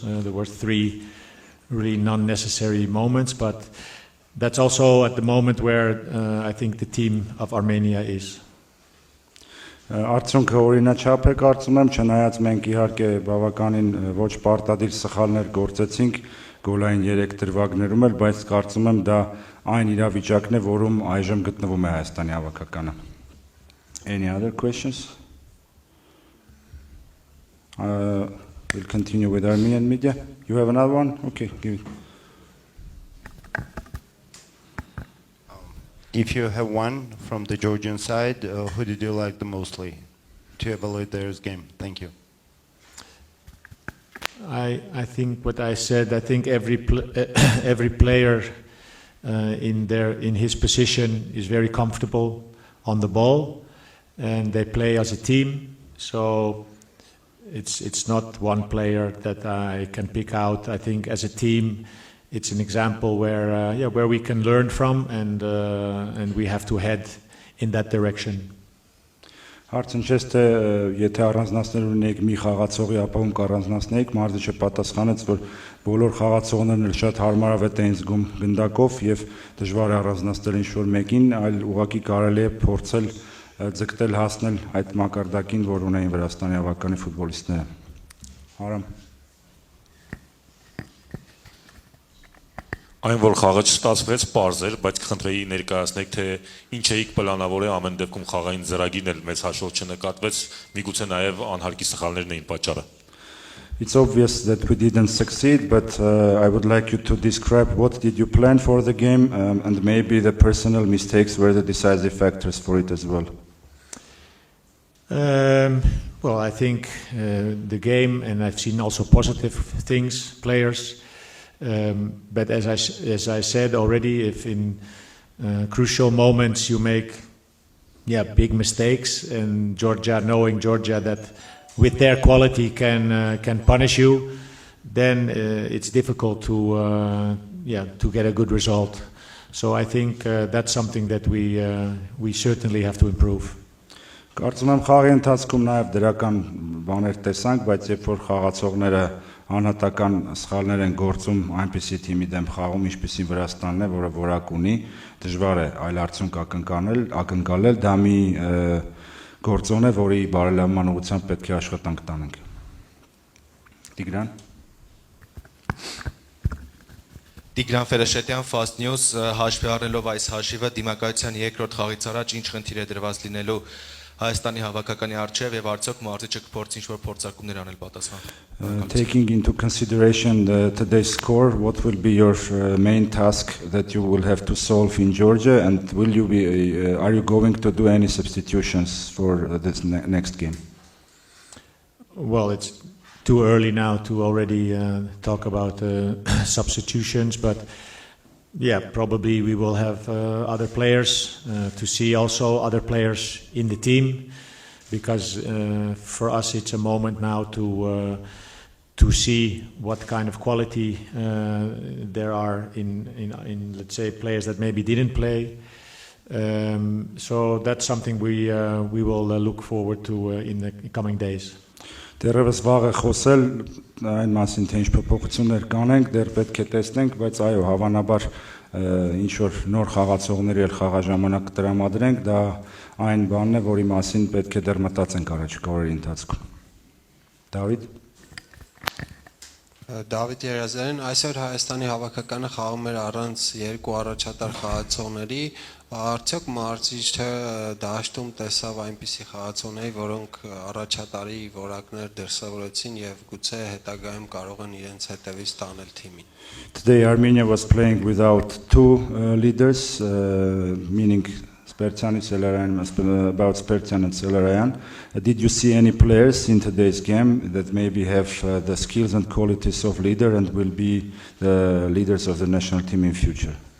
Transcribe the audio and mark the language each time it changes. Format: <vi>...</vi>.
<en>There were 3 really non-necessary moments, but that's also at the moment where I think the team of Armenia is.</en> <hy>Արդյունքը օրինաչափ է կարծում եմ, չնայած մենք իհարկե բավականին ոչ պարտադիր սխալներ գործեցինք գոլային 3 դրվագներում էլ, բայց կարծում եմ դա այն իրավիճակն է, որում այժմ գտնվում է Հայաստանի հավաքականը։</hy> <en>Any other questions? We'll continue with Armenian media. You have another one? Okay, give it. If you have one from the Georgian side, who did you like the mostly to evaluate their game? Thank you. I think what I said. I think every player in his position is very comfortable on the ball, and they play as a team. So it's not one player that I can pick out. I think as a team, it's an example where we can learn from, and we have to head in that direction.</en> <hy>Հարցն չէ, թե եթե առանձնացնել ունենք մի խաղացողի, ապա ում կառանձնացնենք, մարզիչը պատասխանեց, որ բոլոր խաղացողներն էլ շատ հարմարավետ էին զգում գնդակով եւ դժվար է առանձնացնել ինչ-որ մեկին, այլ ուղղակի կարելի է փորձել ձգտել հասնել այդ մակարդակին, որ ունեին Վրաստանի հավաքականի ֆուտբոլիստները։ Արամ Այն որ խաղը չստացվեց, պարզ էր, բայց կխնդրեի ներկայացնեք, թե ինչ էիք պլանավորել, ամեն դեպքում խաղային ծրագիրն էլ մեծ հաշվով չնկատվեց, միգուցե նաև անհարկի սխալներն էին պատճառը։</hy> <en>It's obvious that we didn't succeed, but I would like you to describe what did you plan for the game, and maybe the personal mistakes were the decisive factors for it as well. Well, I think the game, and I've seen also positive things, players. But as I said already, if in crucial moments you make big mistakes, and knowing Georgia that with their quality can punish you, then it's difficult to get a good result. So I think that's something that we certainly have to improve.</en> <hy>Կարծում եմ խաղի ընթացքում նաև դրական բաներ տեսանք, բայց երբ որ խաղացողները անհատական սխալներ են գործում այնպիսի թիմի դեմ խաղում, ինչպիսին Վրաստանն է, որը որակ ունի, դժվար է այլ արդյունք ակնկալել, դա մի գործոն է, որի բարելավման ուղղությամբ պետք է աշխատանք տանենք։ Տիգրան Տիգրան Ֆերեշետյան, Fast News, հաշվի առնելով այս հաշիվը, դիմակայության երկրորդ խաղից առաջ ինչ խնդիր է դրված լինելու Հայաստանի հավաքականի առջև եւ արդյոք մարզիչը կփորձի ինչ-որ փորձարկումներ անել պատասխան։</hy> <en>Taking into consideration today's score, what will be your main task that you will have to solve in Georgia, and are you going to do any substitutions for this next game? Well, it's too early now to already talk about substitutions, but probably we will have other players to see also other players in the team, because for us it's a moment now to see what kind of quality there are in let's say players that maybe didn't play. So that's something we will look forward to in the coming days.</en> <hy>Դեռևս վաղ է խոսել այն մասին, թե ինչ փոփոխություններ կանենք, դեռ պետք է տեսնենք, բայց այո, հավանաբար ինչ որ նոր խաղացողների էլ խաղաժամանակ տրամադրենք, դա այն բանն է, որի մասին պետք է դեռ մտածենք առաջիկա օրերի ընթացքում։ Դավիթ Դավիթ Երազարյան, այսօր Հայաստանի հավաքականը խաղում էր առանց երկու առաջատար խաղացողների, արդյոք մարզիչը դաշտում տեսավ այնպիսի խաղացողների, որոնք առաջատարի որակներ դրսևորեցին եւ գուցե հետագայում կարող են իրենց հետևից տանել թիմին։</hy> <en>Today Armenia was playing without two leaders, meaning Spertian and Selarayan, about Spertian and Selarayan. Did you see any players in today's game that maybe have the skills and qualities of leader and will be the leaders of the national team in future?</en>